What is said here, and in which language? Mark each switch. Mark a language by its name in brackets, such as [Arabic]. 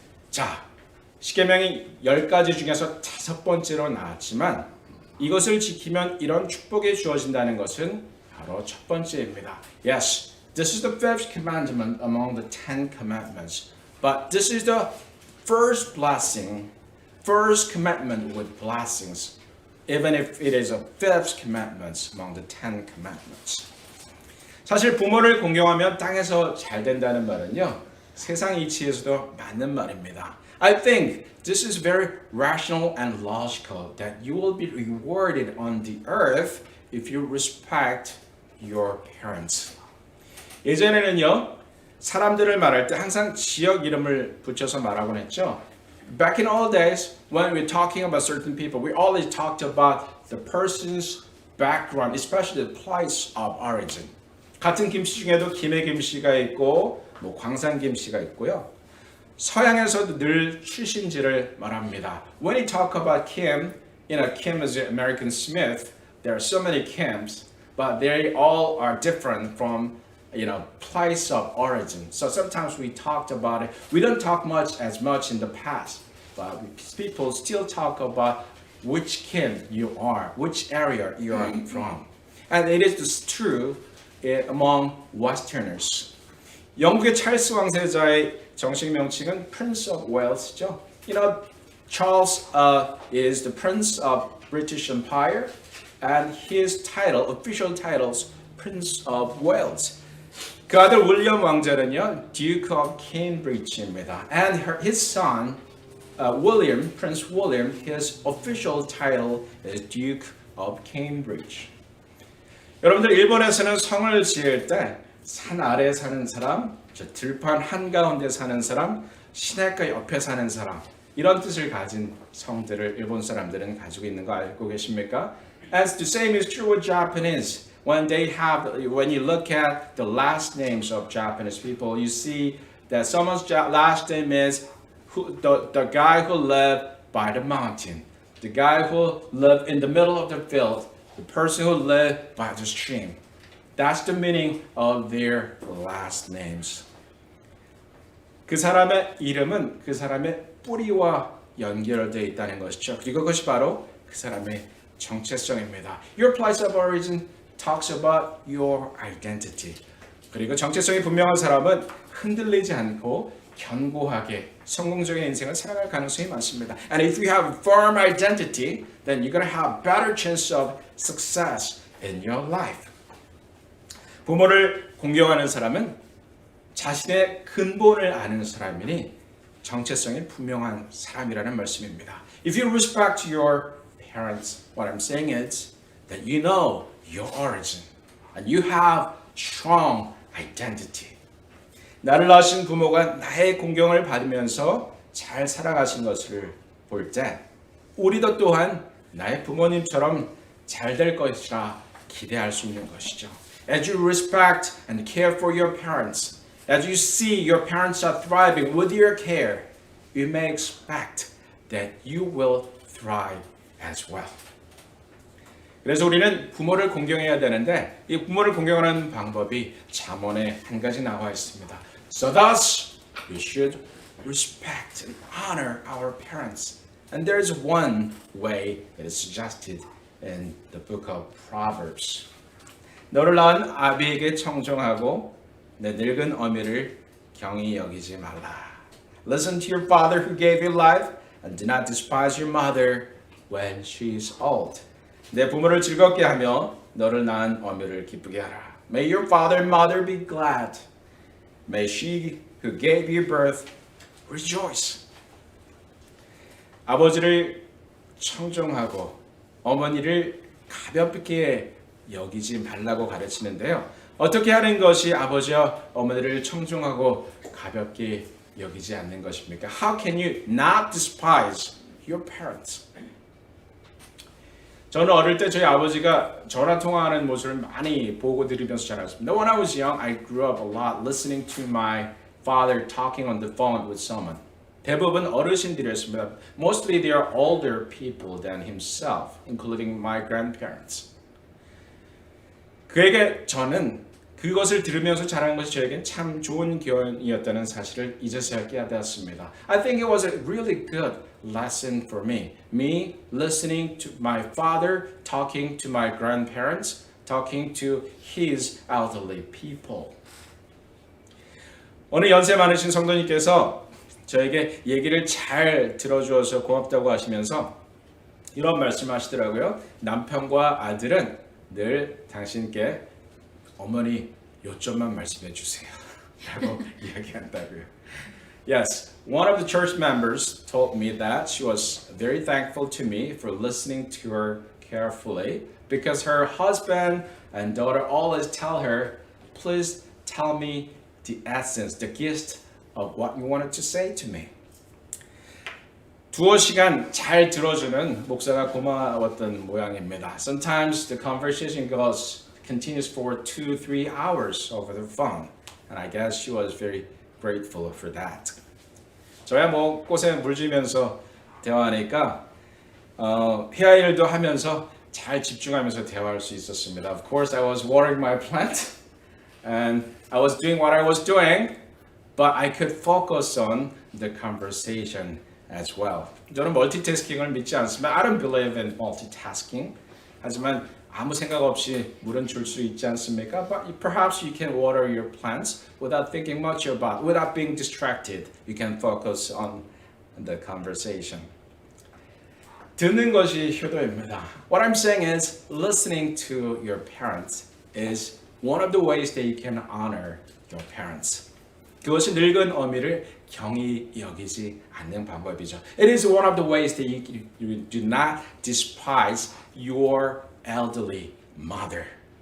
[Korean] 자, 십계명이 10가지 중에서 다섯 번째로 나왔지만 이것을 지키면 이런 축복이 주어진다는 것은 바로 첫 번째입니다. [English] Yes, this is the fifth commandment among the 10 commandments, but this is the first blessing, first commandment with blessings, even if it is a fifth commandment among the 10 commandments. [Korean] 사실 부모를 공경하면 땅에서 잘 된다는 말은요, 세상 이치에서도 맞는 말입니다. [English] I think this is very rational and logical that you will be rewarded on the earth if you respect your parents. [Korean] 예전에는요, 사람들을 말할 때 항상 지역 이름을 붙여서 말하곤 했죠. [English] Back in old days, when we're talking about certain people, we always talked about the person's background, especially the place of origin. [Korean] 같은 김씨 중에도 김해 김씨가 있고 뭐 광산 김씨가 있고요. 서양에서도 늘 출신지를 말합니다. [English] When you talk about Kim, Kim is American Smith. There are so many Kims, but they all are different from place of origin. So sometimes we talked about it. We don't talk as much in the past, but people still talk about which Kim you are, which area you are from. And it is true among Westerners. [Korean] 영국의 찰스 왕세자의 정식 명칭은 Prince of Wales죠. [English] Charles is the Prince of British Empire, and his title, official titles, Prince of Wales. [Korean] 그 아들 윌리엄 왕자는요, Duke of Cambridge입니다. [English] And his son, William, Prince William, his official title is Duke of Cambridge. [Korean] 여러분들 일본에서는 성을 지을 때 산 아래에 사는 사람, 들판 한가운데 사는 사람, 시냇가 옆에 사는 사람 이런 뜻을 가진 성들을 일본 사람들은 가지고 있는 거 알고 계십니까? [English] As the same is true with Japanese. When you look at the last names of Japanese people, you see that someone's last name is the guy who lived by the mountain, the guy who lived in the middle of the field, the person who lived by the stream. That's the meaning of their last names. [Korean] 그 사람의 이름은 그 사람의 뿌리와 연결되어 있다는 것이죠. 그리고 그것이 바로 그 사람의 정체성입니다. [English] Your place of origin talks about your identity. [Korean] 그리고 정체성이 분명한 사람은 흔들리지 않고 견고하게 성공적인 인생을 살아갈 가능성이 많습니다. [English] And if you have a firm identity, then you're going to have better chance of success in your life. [Korean] 부모를 공경하는 사람은 자신의 근본을 아는 사람이니 정체성이 분명한 사람이라는 말씀입니다. [English] If you respect your parents, what I'm saying is that you know your origin and you have strong identity. [Korean] 나를 낳으신 부모가 나의 공경을 받으면서 잘 살아가신 것을 볼 때 우리도 또한 나의 부모님처럼 잘 될 것이라 기대할 수 있는 것이죠. [English] As you respect and care for your parents, as you see your parents are thriving with your care, you may expect that you will thrive as well. [Korean] 그래서 우리는 부모를 공경해야 되는데 이 부모를 공경하는 방법이 잠언에 한 가지 나와 있습니다. [English] So thus we should respect and honor our parents. And there is one way that is suggested in the book of Proverbs. [Korean] 너를 낳은 아비에게 청종하고 내 늙은 어미를 경히 여기지 말라. [English] Listen to your father who gave you life and do not despise your mother when she is old. [Korean] 내 부모를 즐겁게 하며 너를 낳은 어미를 기쁘게 하라. [English] May your father and mother be glad. May she who gave you birth rejoice. [Korean] 아버지를 청종하고 어머니를 가볍게 여기지 말라고 가르치는데요. 어떻게 하는 것이 아버지와 어머니를 청종하고 가볍게 여기지 않는 것입니까? [English] How can you not despise your parents? [Korean] 저는 어릴 때 저희 아버지가 전화 통화하는 모습을 많이 보고 들으면서 자랐습니다. [English] When I was young, I grew up a lot listening to my father talking on the phone with someone. [Korean] 대부분 어르신들이었습니다. [English] Mostly they are older people than himself, including my grandparents. [Korean] 그에게 저는 그것을 들으면서 자란 것이 저에겐 참 좋은 교훈이었다는 사실을 이제서야 깨달았습니다. [English] I think it was a really good lesson for me. Me listening to my father talking to my grandparents, talking to his elderly people. [Korean] 어느 연세 많으신 성도님께서 저에게 얘기를 잘 들어주어서 고맙다고 하시면서 이런 말씀하시더라고요. 남편과 아들은 늘 당신께 어머니 요점만 말씀해 주세요. 라고 이야기한다고요. [English] Yes, one of the church members told me that she was very thankful to me for listening to her carefully because her husband and daughter always tell her, please tell me the essence, the gist of what you wanted to say to me. [Korean] 두어 시간 잘 들어주는 목사가 고마웠던 모양입니다. [English] Sometimes the conversation continues for 2-3 hours over the phone, and I guess she was very grateful for that. [Korean] 저야 뭐 꽃에 물 주면서 대화하니까 헤어일도 하면서 잘 집중하면서 대화할 수 있었습니다. [English] Of course, I was watering my plant, and I was doing what I was doing, but I could focus on the conversation as well. [Korean] 저는 멀티태스킹을 믿지 않습니다. [English] I don't believe in multitasking. [Korean] 하지만 아무 생각 없이 물은 줄 수 있지 않습니까? [English] But perhaps you can water your plants without thinking much about, without being distracted. You can focus on the conversation. [Korean] 듣는 것이 효도입니다. [English] What I'm saying is listening to your parents is one of the ways that you can honor your parents. [Korean] 그것이 늙은 어미를 경히 여기지 않는 방법이죠. [English] It is one of the ways that you do not despise your elderly mother.